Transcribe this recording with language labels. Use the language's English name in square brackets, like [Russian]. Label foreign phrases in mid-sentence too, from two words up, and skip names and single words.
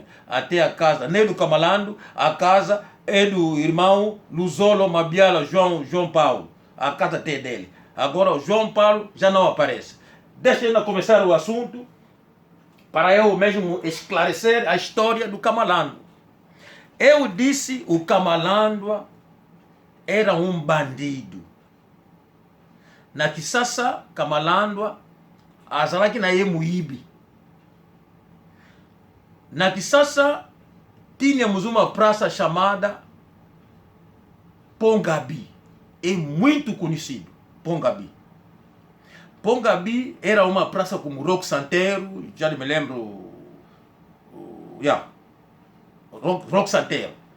[Portuguese] Até a casa, nem do camalano, a casa é do irmão Luzolo Mabiala João Paulo. A casa até dele. Agora o João Paulo já não aparece. Deixa eu começar o assunto para eu mesmo esclarecer a história do camalando. Eu disse o camalando era um bandido. [Lingala] Na Kisasa, camalando azalaki na ye muibi. [Portuguese] Na Kisasa tínhamos uma praça chamada Pongabi. É muito conhecido, Pongabi. Pongabi era uma praça como Roque Santeiro, já me lembro, Roque Santeiro.